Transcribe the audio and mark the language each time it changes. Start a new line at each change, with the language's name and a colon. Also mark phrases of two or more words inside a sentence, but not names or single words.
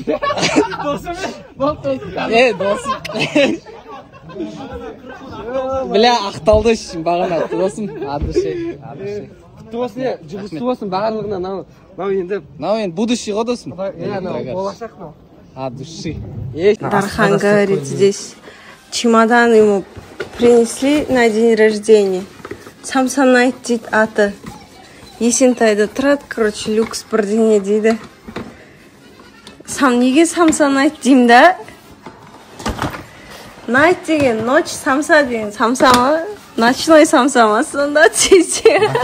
Kazakh: Досым. Бля, ақталды бағана. Досым, атушы. Құтты жұмысты болсын барлығына. Мынау енді будущий ғой досым. Болашақ мынау.
Russian: От души. Дархан говорит, здесь чемодан ему принесли на день рождения.
Kazakh: Самсонайт дейді аты. Есентайда тұрады, короче, люкс бірдеңе дейді. Неге Самсонайт деймін да? Найт деген, ночь, самса деген, самса ма?
Russian: Ночной самса
Kazakh: ма? Сонда тезде.